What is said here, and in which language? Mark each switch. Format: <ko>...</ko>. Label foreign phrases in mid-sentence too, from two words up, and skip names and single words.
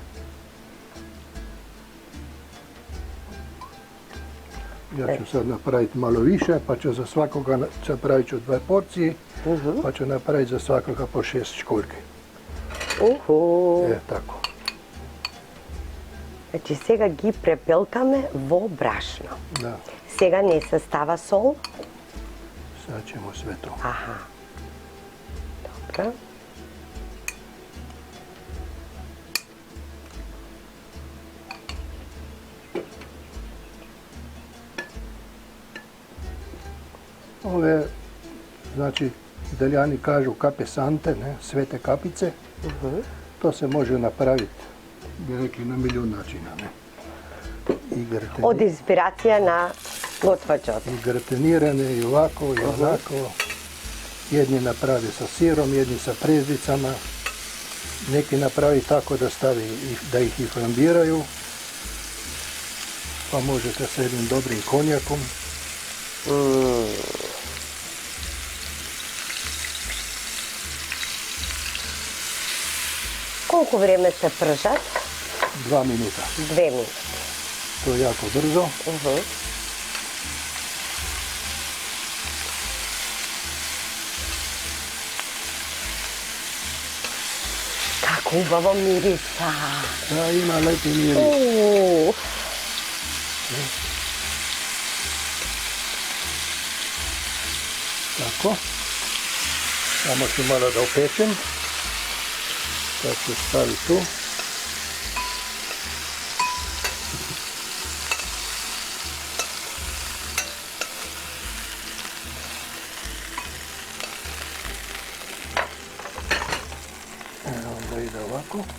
<sr>Ja ću sad napraviti malo više, pa ću za svakoga napravit ću 2 porcije, pa ću napraviti za svakoga po 6 školjki. Tako. Znači,</sr> <mk>сега ги препелкаме во брашно.</mk> <sr>Da,</sr> <mk>Сега не се става сол.</mk> <sr>sad ćemo sve to.</sr> <mk>Аха. Добро.</mk> <sr>Ove, znači, Italijani kažu</sr> <it>kape sante,</it> <sr>ne, svete kapice. To se može napraviti, bi rekli, na milijun načina, ne.</sr> <mk>Од инспирација на готвачот.</mk> <sr>I gratinirane i ovako i onako. Jedni napravi sa sirom, jedni sa prezicama. Neki napravi tako da ih i flambiraju. Pa možete sa jednim dobrim konjakom.</sr> <mk>Колку време се пржат?</mk> <sr>2 minuta.</sr> <mk>2 минути.</mk> <sr>To je jako brzo.</sr> <mk>Како убаво мириса.</mk> <sr>Da, ima lepi miris. Tako. Samo ću malo da opečem. Sad ću staviti tu. Onda ide ovako.</sr>